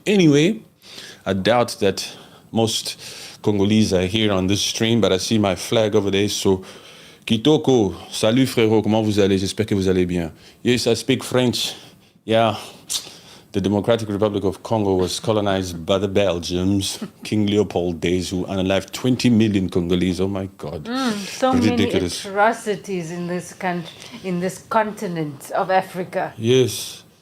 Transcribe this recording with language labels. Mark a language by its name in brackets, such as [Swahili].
[English] Anyway, I doubt that most Congolese are here on this stream, but I see my flag over there, so... [French] Kitoko, salut frérot, comment vous allez? J'espère que vous allez bien. [English] Yes, I speak French. Yeah. The Democratic Republic of Congo was colonized by the Belgians, King Leopold days, who unalived 20 million Congolese. Oh my God. So Ridiculous. many atrocities in this country, in this continent of Africa. Yes.